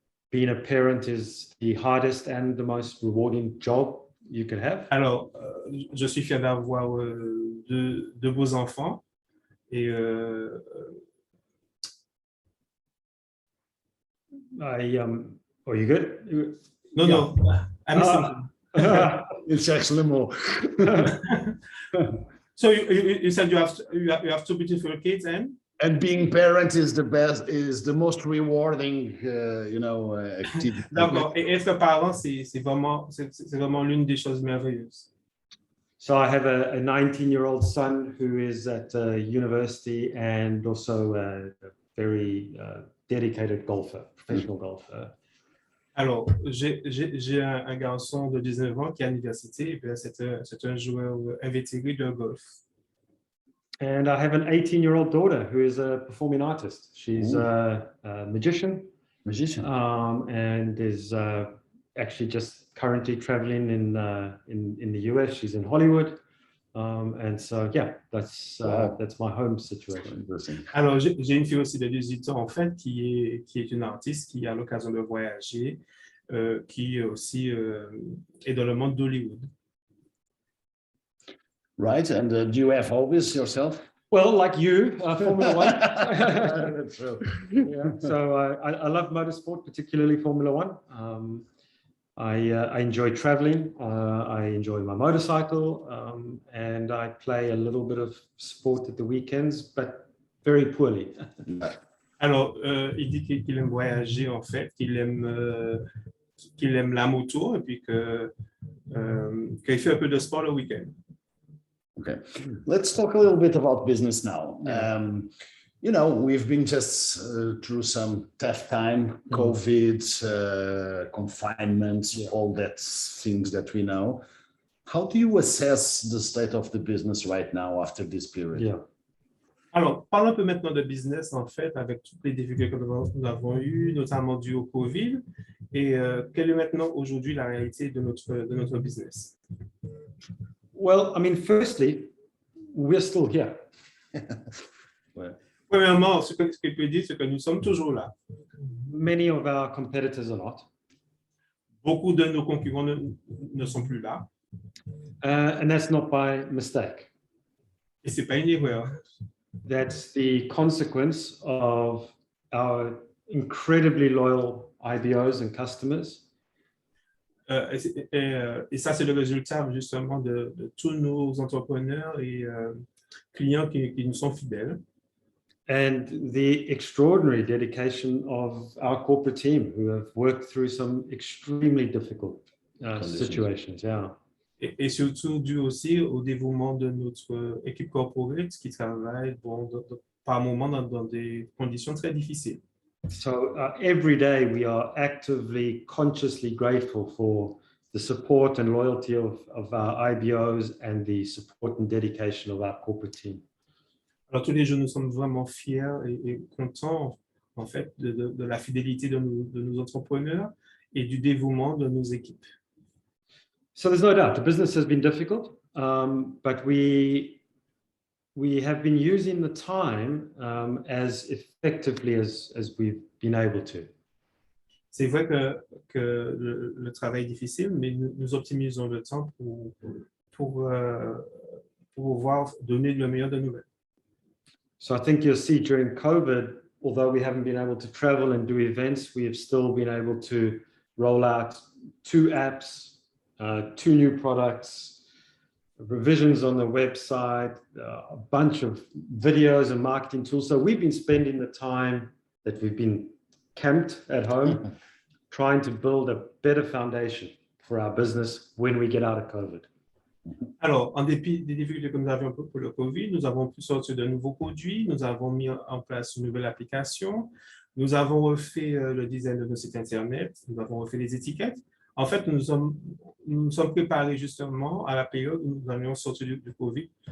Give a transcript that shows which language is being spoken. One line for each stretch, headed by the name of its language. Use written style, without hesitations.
English: Being a parent is the hardest and the most rewarding job you can have.
French: Alors, je suis fier d'avoir deux beaux enfants et
English: Are you good? No, I'm listening.
French: Il cherche le mot.
English: So you said you have two beautiful kids and And being parent is the most rewarding, activity.
French: D'accord. Et être parent, c'est vraiment l'une des choses merveilleuses.
English: So I have a 19-year-old son who is at university and also a very dedicated golfer, professional golfer.
French: Alors, j'ai un garçon de 19 ans qui est à l'université, et puis là, c'est un joueur invétéré de golf.
English: And I have an 18-year-old daughter who is a performing artist. She's a magician. And is actually just currently traveling in the US. She's in Hollywood. And so, yeah, that's my home situation.
French: Alors, j'ai une fille aussi de 18 ans, en fait, qui est une artiste, qui a l'occasion de voyager, qui aussi est dans le monde d'Hollywood.
English: Right, and do you have hobbies yourself? Well, like you, Formula One. That's true. Yeah. So I love motorsport, particularly Formula One. I enjoy traveling. I enjoy my motorcycle, and I play a little bit of sport at the weekends, but very poorly.
French: Alors, il dit qu'il aime voyager, en fait, qu'il aime la moto, et puis qu'il fait un peu de sport le week-end.
English: Okay, let's talk a little bit about business now. We've been just through some tough time, COVID, confinement, all that things that we know. How do you assess the state of the business right now after this period? Yeah.
French: Alors, parlons un peu maintenant de business, en fait, avec toutes les difficultés que nous avons eues, notamment dues au COVID. Et quelle est maintenant, aujourd'hui, la réalité de notre business?
English: Well, I mean, firstly, we're still here.
French: Premièrement, ce qu'il peut dire, c'est que nous sommes toujours là.
English: Many of our competitors are not.
French: Beaucoup de nos concurrents ne sont plus là.
English: And that's not by mistake.
French: Et ce n'est pas une erreur.
English: That's the consequence of our incredibly loyal IBOs and customers.
French: Et ça, c'est le résultat justement de tous nos entrepreneurs et clients qui nous sont fidèles.
English: And the extraordinary dedication of our corporate team who have worked through some extremely difficult situations. Yeah.
French: Et surtout dû aussi au dévouement de notre équipe corporate qui travaille par moments dans des conditions très difficiles.
English: So every day we are actively, consciously grateful for the support and loyalty of our IBOs and the support and dedication of our corporate team.
French: Alors tous les jours, nous sommes vraiment fiers et contents en fait de la fidélité de nos entrepreneurs et du dévouement de nos équipes.
English: So there's no doubt the business has been difficult, but we have been using the time as effectively as we've been able to.
French: C'est vrai que le travail est difficile, mais nous optimisons le temps pour pouvoir donner le meilleur de nous-mêmes.
English: So I think you'll see during COVID, although we haven't been able to travel and do events, we have still been able to roll out 2 apps, 2 new products, revisions on the website, a bunch of videos and marketing tools. So we've been spending the time that we've been camped at home trying to build a better foundation for our business when we get out of COVID.
French: Alors, en dépit des difficultés que nous avions pour le COVID, nous avons pu sortir de nouveaux produits, nous avons mis en place une nouvelle application, nous avons refait le design de nos sites Internet, nous avons refait les étiquettes. En fait, nous sommes préparés justement à la période où nous allions sortir du COVID.